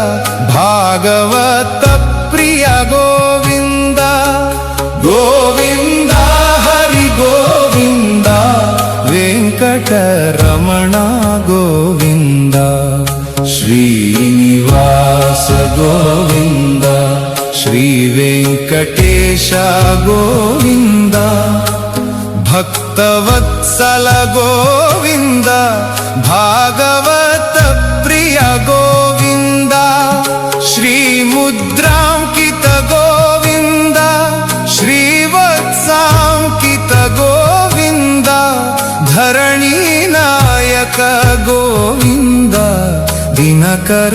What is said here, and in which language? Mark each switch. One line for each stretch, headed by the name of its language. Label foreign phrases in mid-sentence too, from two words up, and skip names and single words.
Telugu: భాగవత ప్రియ గోవింద గోవింద హరి గోవింద వెంకటరమణ గోవింద శ్రీనివాస గోవింద శ్రీ వెంకటేశ గోవింద
Kannada: ಭಕ್ತವತ್ಸಲ ಗೋವಿಂದ ಭಾಗವತ ಪ್ರಿಯ ಗೋವಿಂದ ಶ್ರೀ ಮುದ್ರಾಂಕಿತ ಗೋವಿಂದ ಶ್ರೀವತ್ಸಾಂಕಿತ ಗೋವಿಂದ ಧರಣಿ ನಾಯಕ ಗೋವಿಂದ ದಿನಕರ